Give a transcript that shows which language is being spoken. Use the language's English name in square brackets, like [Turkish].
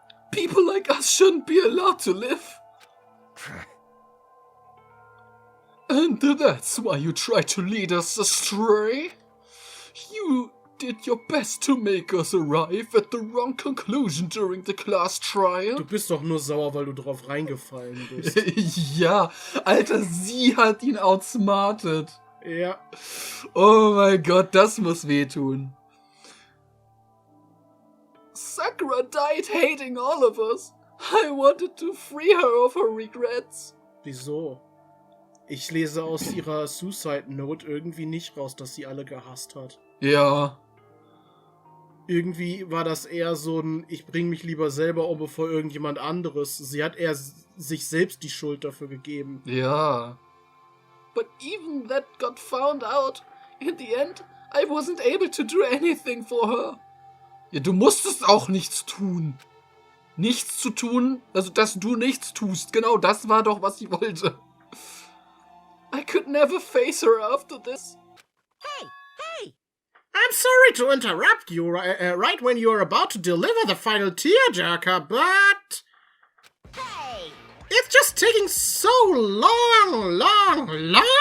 [English] People like us shouldn't be allowed to live. And that's why you tried to lead us astray? You did your best to make us arrive at the wrong conclusion during the class trial. [German] Du bist doch nur sauer, weil du drauf reingefallen bist. Ja, Alter, sie hat ihn outsmartet. Ja. Oh mein Gott, das muss wehtun. [English] Sakura died hating all of us. I wanted to free her of her regrets. [German] Wieso? Ich lese aus ihrer Suicide Note irgendwie nicht raus, dass sie alle gehasst hat. Ja. Irgendwie war das eher so ein, ich bring mich lieber selber um, bevor irgendjemand anderes. Sie hat eher sich selbst die Schuld dafür gegeben. Ja. [English] But even that got found out. In the end, I wasn't able to do anything for her. [German] Ja, du musstest auch nichts tun. Nichts zu tun, also dass du nichts tust. Genau, das war doch, was sie wollte. [English] I could never face her after this. Hey, hey! I'm sorry to interrupt you right when you're about to deliver the final tearjerker, but... Hey! It's just taking so long!